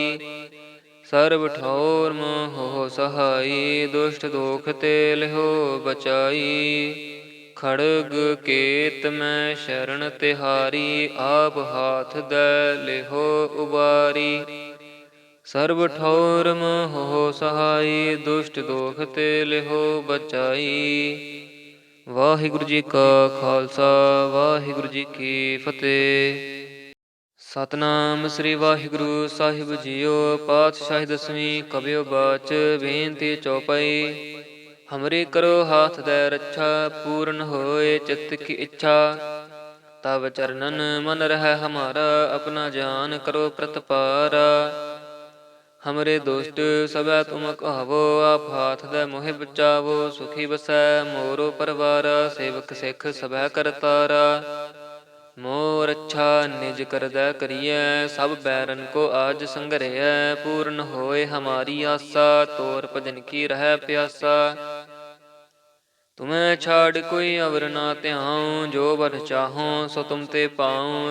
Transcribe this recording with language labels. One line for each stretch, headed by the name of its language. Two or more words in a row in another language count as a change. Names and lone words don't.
Braj: सर्व ठौर मोह हो सहाई, दुष्ट दोख ते लेहो बचाई। खड़ग केत में शरण तिहारी, आप हाथ दे लेहो उबारी। सर्व ठौर मोह हो सहाई, दुष्ट दोख ते लेहो बचाई।
Punjabi: ਵਾਹਿਗੁਰੂ ਜੀ ਕਾ ਖਾਲਸਾ, ਵਾਹਿਗੁਰੂ ਜੀ ਕੀ ਫਤਿਹ। ਸਤਨਾਮ ਸ੍ਰੀ ਵਾਹਿਗੁਰੂ ਸਾਹਿਬ ਜੀਓ। ਪਾਤਸ਼ਾਹੀ ਦਸਵੀਂ ਕਬਿਓ ਬਾਚ, ਬੇਨਤੀ ਚੌਪਈ।
Braj: हमरे करो हाथ दे रक्षा, पूर्ण होए चित्त की इच्छा। तब चरणन मन रह हमारा, अपना जान करो प्रतपारा। हमरे दुष्ट सबै तुम कहावो, आप हाथ दे मोहि बचावो। सुखी बसै मोरो परवारा, सेवक सिख सबै करतारा। ਮੋਰ ਅੱਛਾ ਨਿਜ ਕਰਦੈ ਕਰੀਐ, ਸਭ ਬੈਰਨ ਕੋ ਆਜ ਸੰਗਰਿਐ। ਪੂਰਨ ਹੋਏ ਹਮਾਰੀ ਆਸਾ, ਤੋਰ ਭਜਨ ਕੀ ਰਹਿ ਪਿਆਸਾ। ਤੁਮੈ ਛਾੜ ਕੋਈ ਅਵਰ ਨਾ ਧਿਆਉ, ਜੋ ਬਰ ਚਾਹੋ ਸੋ ਤੁਮ ਤੇ ਪਾਉ।